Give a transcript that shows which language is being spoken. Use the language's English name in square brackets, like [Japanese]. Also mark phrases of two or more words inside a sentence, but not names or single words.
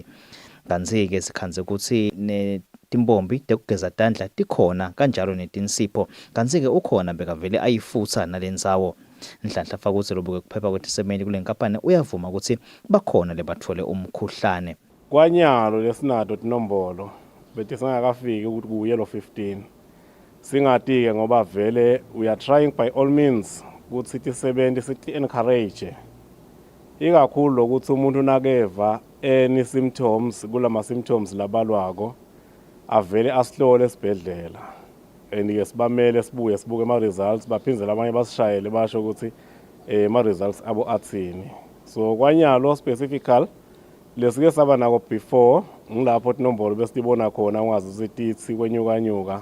[Swati] Kanzi ke sikhanze ukuthi timbombi tekugeza tandla tikhona kanjalo netinsipho kanzi ke ukhona bekavele ayifutha nalendzawo. Nhlanhla fakutse lobuke kuphepha kwetisemeni kulenkampani uyavuma ukuthi bakhona lebathole umkhuhlane. Kwanyalo lesinato tinombolo betisangakafiki ukuthi kuye lo 15. Singatike ngoba vele [English] we are trying by all means [Swati] ukuthi tisebenti sithi encourage ikakhulu lokuthi umuntu nakeva [English] any symptoms [Swati] kulama symptoms labalwako avele asihlole esibhedlela and ke sibamele sibuke ama results baphinzela abanye basishayele basho ukuthi ama results abo athini. So kwanyalo specifically lesike saba nako before ngilapho tinombolo besibona khona ungazi ukuthi kwenyukanyuka